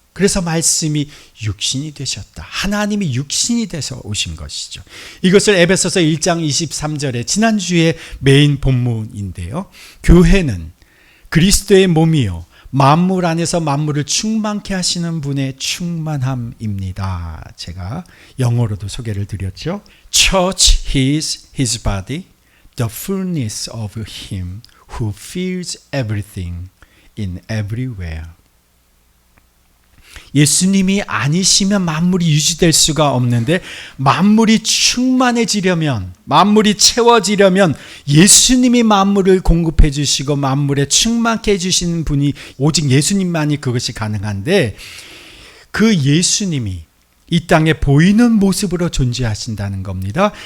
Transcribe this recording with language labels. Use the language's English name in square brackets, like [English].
[Korean] 그래서 말씀이 육신이 되셨다. 하나님이 육신이 돼서 오신 것이죠. 이것을 에베소서 1장 23절에 지난주에 메인 본문인데요. 교회는 그리스도의 몸이요 만물 안에서 만물을 충만케 하시는 분의 충만함입니다. 제가 영어로도 소개를 드렸죠. [English] Church is his body, the fullness of him who fills everything in everywhere. [Korean] 예수님이 아니시면 만물이 유지될 수가 없는데 만물이 충만해지려면, 만물이 채워지려면 예수님이 만물을 공급해 주시고 만물에 충만케 해주시는 분이 오직 예수님만이 그것이 가능한데 그 예수님이 이 땅에 보이는 모습으로 존재하신다는 겁니다.